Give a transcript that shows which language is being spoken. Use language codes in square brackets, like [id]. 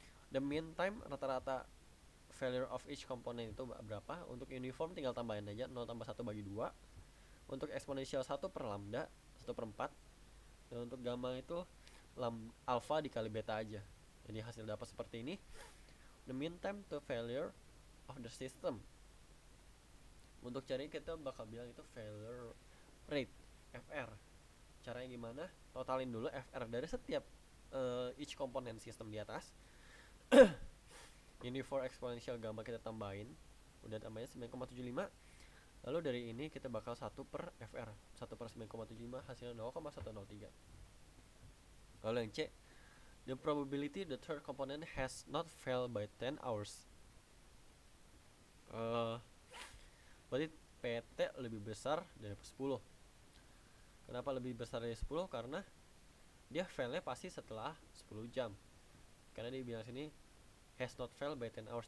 [en] The mean time [id] rata-rata [en] failure of each component [id] itu berapa? Untuk uniform tinggal tambahin aja 0 tambah 1 bagi 2. Untuk exponential 1 per lambda 1 per 4. Dan untuk gamma itu alpha dikali beta aja. Jadi hasil dapat seperti ini. [en] The mean time to failure of the system. [id] Untuk cari kita bakal bilang itu failure rate, FR. Caranya gimana? Totalin dulu FR dari setiap each komponen sistem di atas. Ini for exponential gamma kita tambahin, udah tambahin 9,75. Lalu dari ini kita bakal 1 per FR, 1 per 9,75 hasilnya 0,103. Lalu yang C, [en] the probability the third component has not failed by 10 hours. [id] Berarti PT lebih besar dari 10. Kenapa lebih besar dari 10? Karena dia failnya pasti setelah 10 jam. Karena dia bilang sini [en] has not failed by 10 hours.